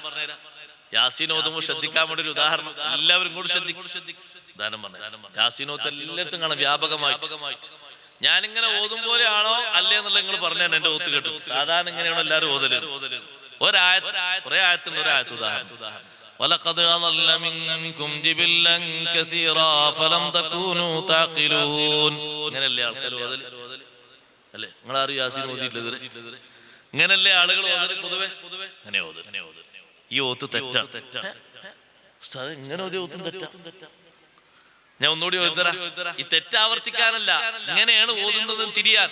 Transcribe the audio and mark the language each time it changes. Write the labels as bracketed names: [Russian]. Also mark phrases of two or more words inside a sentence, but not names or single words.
[Malayalam] യാസീൻ ഓതുമ്പോൾ ശ്രദ്ധിക്കാൻ വേണ്ടി ഒരു ഉദാഹരണം, എല്ലാവരും കൂടി ശ്രദ്ധിക്കും. ഉദാഹരണം പറഞ്ഞു. യാസീൻ ഓത്ത് എല്ലായിടത്തും കാണാം വ്യാപകമായിട്ട്. ഞാനിങ്ങനെ ഓതും പോലെയാണോ അല്ലേ എന്നുള്ള നിങ്ങൾ പറഞ്ഞാൽ എന്റെ ഓത്ത് കേട്ടു. സാധാരണ ഇങ്ങനെയാണോ എല്ലാവരും ഓതല്? ഒരായത്ത്, കുറെ ആയത്തിന്റെ ഒരായത്ത് ഉദാഹരണം. [Arabic] وَلَقَدْ أَضَلَّ مِنكُمْ جِبِلًّا كَثِيرًا فَلَمْ تَكُونُوا تَعْقِلُونَ. [Malayalam] ഇങ്ങനെയല്ലേ ആൾക്കാർ ഓതല് അല്ലേ? നിങ്ങൾ ആരും യാസീൻ ഓതിയിട്ടില്ല. ഇങ്ങനല്ലേ ആളുകൾ ഓതല് പൊതുവെ? അങ്ങനെ ഓതല്. ഈ ഓത്ത് തെറ്റാ. ഇങ്ങനെ ഓതിയ ഓത്തും തെറ്റാ. ഞാൻ ഒന്നുകൂടി ഓതിത്തരാം. ഈ തെറ്റാവർത്തിക്കാനല്ല, ഇങ്ങനെയാണ് ഓതുന്നത് തിരിയാൻ.